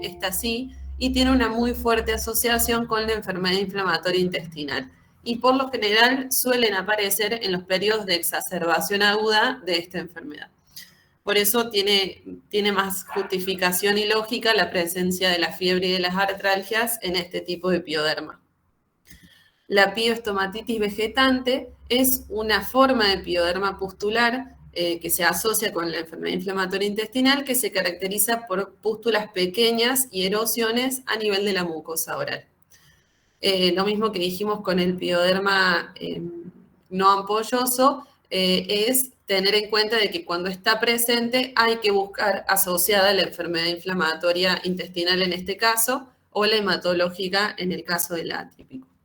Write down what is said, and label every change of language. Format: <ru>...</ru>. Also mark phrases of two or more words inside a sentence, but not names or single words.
<es>Esta sí, y tiene una muy fuerte asociación con la enfermedad inflamatoria intestinal. Y por lo general suelen aparecer en los periodos de exacerbación aguda de esta enfermedad. Por eso tiene más justificación y lógica la presencia de la fiebre y de las artralgias en este tipo de pioderma. La piostomatitis vegetante es una forma de pioderma pustular que se asocia con la enfermedad inflamatoria intestinal, que se caracteriza por pústulas pequeñas y erosiones a nivel de la mucosa oral. Lo mismo que dijimos con el pioderma no ampolloso, es tener en cuenta de que cuando está presente hay que buscar asociada la enfermedad inflamatoria intestinal en este caso, o la hematológica en el caso del atípico.</es>